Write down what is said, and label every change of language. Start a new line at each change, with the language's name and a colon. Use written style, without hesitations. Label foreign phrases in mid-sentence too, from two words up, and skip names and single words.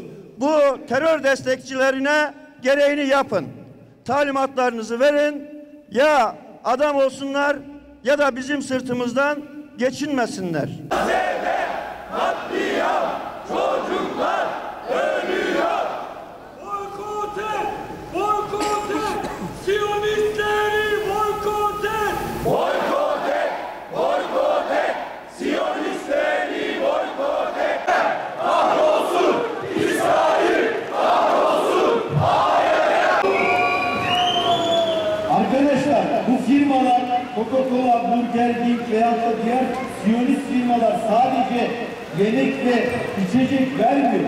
Turkish: Bu terör destekçilerine gereğini yapın. Talimatlarınızı verin. Ya adam olsunlar ya da bizim sırtımızdan geçinmesinler. Gazze'de katliam, çocuklar ölüyor. Boykot et, boykot et, Siyonistleri boykot et. Boykot et, boykot et, Siyonistleri boykot et. Kahrolsun İsrail, kahrolsun ABD. Arkadaşlar bu firmalar Coca-Cola, Burger King veya da diğer Siyonist firmalar sadece yemek ve içecek vermiyor.